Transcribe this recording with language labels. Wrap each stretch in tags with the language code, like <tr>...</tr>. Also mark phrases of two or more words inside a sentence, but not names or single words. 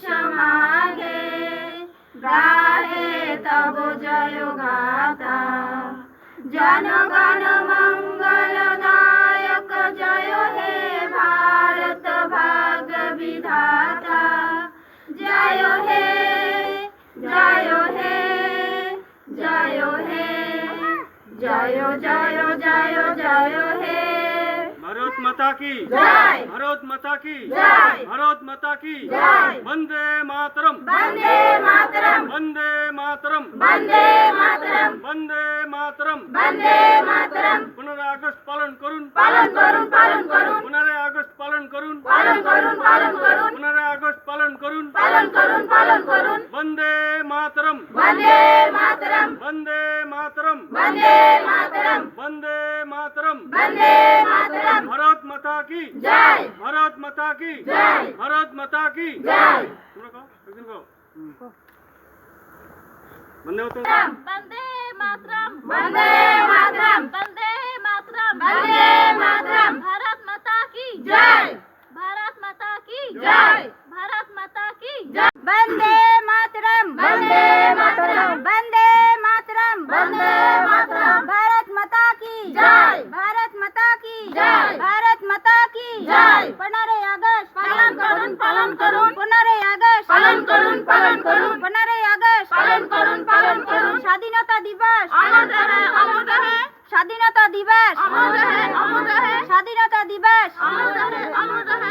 <bn>মাগে গাহে তব জয় গাথা জনগণ মঙ্গলদায়ক জয় হে ভারত ভাগ্য বিধাতা জয় হে জয় হে জয় হে জয় জয় জয় জয় হে</bn> <hi>भारत माता की जय भारत माता की जय भारत माता की जय वंदे मातरम वंदे मातरम वंदे मातरम वंदे मातरम वंदे मातरम वंदे मातरम</hi> <bn>15 আগস্ট পালন করুন পালন করুন পালন করুন 15 আগস্ট পালন করুন পালন করুন পালন করুন 15 আগস্ট পালন করুন পালন করুন পালন করুন</bn> <hi>वंदे मातरम वंदे मातरम वंदे मातरम वंदे मातरम वंदे मातरम वंदे मातरम भारत माता की जय भारत माता की जय भारत माता की जय</hi> <bn>তোমরা কও একদিন কও বন্দে মাতরম</bn> <hi>वंदे मातरम वंदे मातरम वंदे मातरम वंदे मातरम भारत माता की जय भारत माता की जय भारत माता की वंदे मातरम वंदे मातरम वंदे मातरम वंदे मातरम भारत माता की जय</hi> <bn>भारत माता की जय भारत माता की जय 15 আগস্ট পালন করুন 15 আগস্ট পালন করুন 15 আগস্ট পালন করুন স্বাধীনতা দিবস</bn> <hi>अमर रहे</hi> <bn>স্বাধীনতা দিবস</bn> <hi>अमर रहे</hi> <bn>স্বাধীনতা দিবস</bn> <hi>अमर रहे</hi>